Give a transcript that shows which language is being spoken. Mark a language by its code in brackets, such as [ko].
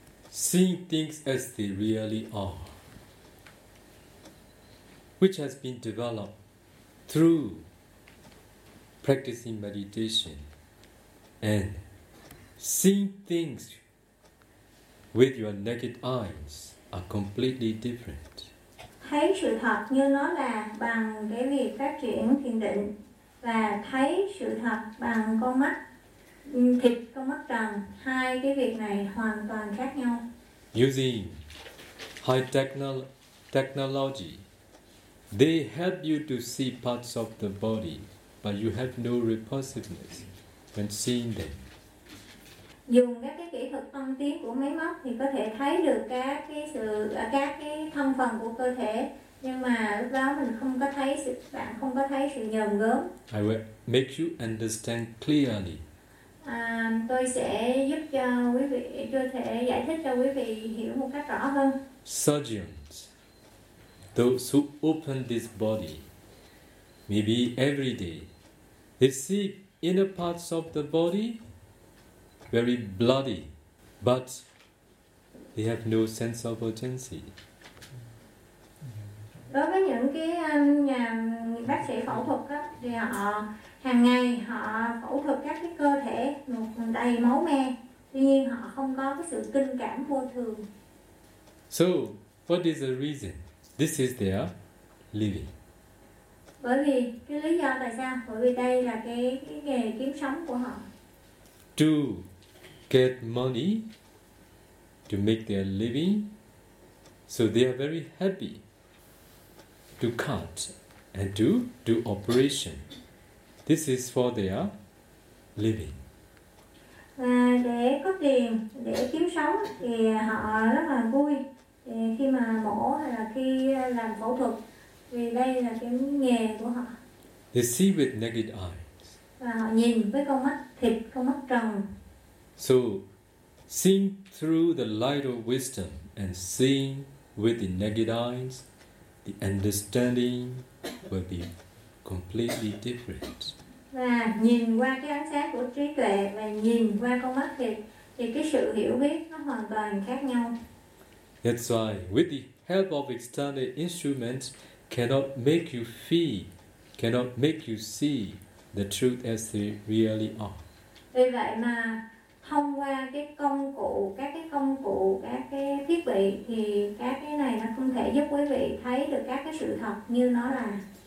[en] Seeing things as they really are, which has been developed through practicing meditation and seeing things with your naked eyes are completely different. [vi] Thấy sự thật như nó là bằng cái việc phát triển thiền định, và thấy sự thật bằng con mắt thịt, con mắt trần, hai cái việc này hoàn toàn khác nhau. [en] Using high technology, they help you to see parts of the body, but you have no repulsiveness when seeing them. [vi] Dùng các cái kỹ thuật tân tiến của máy móc thì có thể thấy được các cái thân phần của cơ thể, nhưng mà lúc đó mình không có thấy sự, bạn không có thấy sự nhờm gớm. [en] I will make you understand clearly [vi] Tôi sẽ giúp cho quý vị, tôi sẽ giải thích cho quý vị hiểu một cách rõ hơn. [en] Surgeons, those who open this body, maybe every day, they see inner parts of the body very bloody, but they have no sense of urgency. [vi] Đối với những cái nhà bác sĩ phẫu thuật đó, thì họ hàng ngày họ phẫu thuật các cái cơ thể đầy máu me, tuy nhiên họ không có cái sự kinh cảm vô thường. [en] So, what is the reason? This is their living. [vi] Bởi vì cái lý do tại sao? Bởi vì đây là cái nghề kiếm sống của họ. [en] To get money, to make their living, so they are very happy to cut and to do operation. This is for their living. [vi] Và để có tiền để kiếm sống thì họ rất là vui khi mà mổ hay là khi làm phẫu thuật, vì đây là cái nghề của họ. [en] They see with naked eyes. [vi] Và họ nhìn với con mắt thịt, con mắt trần. [en] So, seeing through the light of wisdom and seeing with the naked eyes, the understanding will be completely different. [vi] Và nhìn qua cái ánh sáng của trí tuệ và nhìn qua con mắt thì cái sự hiểu biết nó hoàn toàn khác nhau. [en] That's why, with the help of external instruments, cannot make you feel, cannot make you see the truth as they really are. [vi] Vì vậy mà thông qua các cái công cụ, các cái thiết bị thì các cái này nó không thể giúp quý vị thấy được các cái sự thật như nó là.